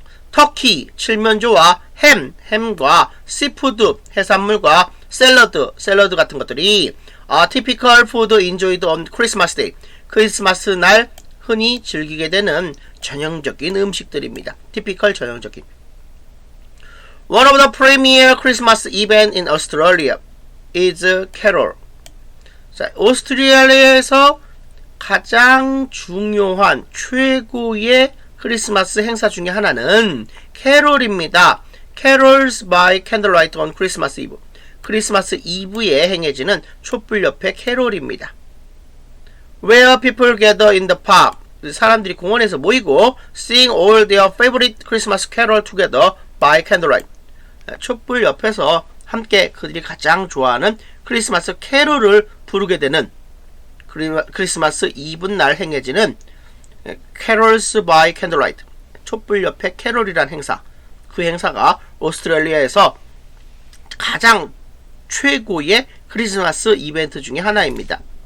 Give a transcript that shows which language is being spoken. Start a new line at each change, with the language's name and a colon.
Korean: 터키, 칠면조와 햄과 씨푸드, 해산물과 샐러드 같은 것들이
English: typical food enjoyed on Christmas Day,
Korean: 크리스마스 날 흔히 즐기게 되는 전형적인 음식들입니다. typical 전형적인.
English: One of the premier Christmas events in Australia is Carol.
Korean: 자, 오스트레일리아에서 가장 중요한 최고의 크리스마스 행사 중에 하나는 캐롤입니다.
English: Carols by Candlelight on Christmas Eve.
Korean: 크리스마스 이브에 행해지는 촛불 옆에 캐롤입니다.
English: Where people gather in the park.
Korean: 사람들이 공원에서 모이고
English: sing all their favorite Christmas carol together by candlelight.
Korean: 촛불 옆에서 함께 그들이 가장 좋아하는 크리스마스 캐롤을 부르게 되는 크리스마스 이브 날 행해지는 Carols by Candlelight, 촛불 옆에 캐롤이란 행사. 그 행사가 오스트레일리아에서 가장 최고의 크리스마스 이벤트 중에 하나입니다.